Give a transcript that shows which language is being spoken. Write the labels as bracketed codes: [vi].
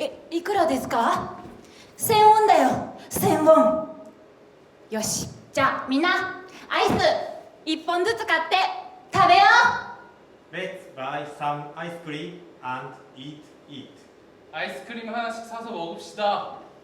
[ja] いくらですか？1000ウォンだよ、1000ウォン。よし、じゃあみんなアイス1本ずつ買って食べよう。 [en] Let's buy some ice cream and eat it. [ko] 아이스크림 하나씩 사서 먹읍시다.